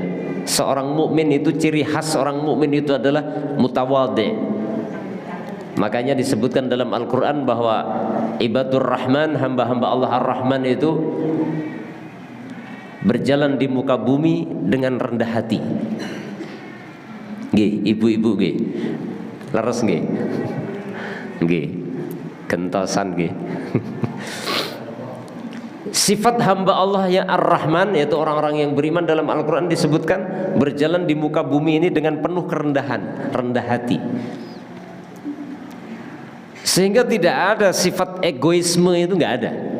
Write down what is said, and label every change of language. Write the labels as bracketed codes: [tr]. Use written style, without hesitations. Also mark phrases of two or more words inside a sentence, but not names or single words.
[id] Seorang mukmin itu, ciri khas orang mukmin itu adalah mutawadhi. Makanya disebutkan dalam Al-Qur'an bahwa [ar] ibadur rahman, [id] hamba-hamba Allah Ar-Rahman itu berjalan di muka bumi dengan rendah hati. [jv] Nggih, ibu-ibu nggih. Leres nggih. Nggih. Gentosan nggih. [id] Sifat hamba Allah yang Ar-Rahman, yaitu orang-orang yang beriman, dalam Al-Qur'an disebutkan berjalan di muka bumi ini dengan penuh kerendahan, rendah hati. Sehingga tidak ada sifat egoisme, itu enggak ada.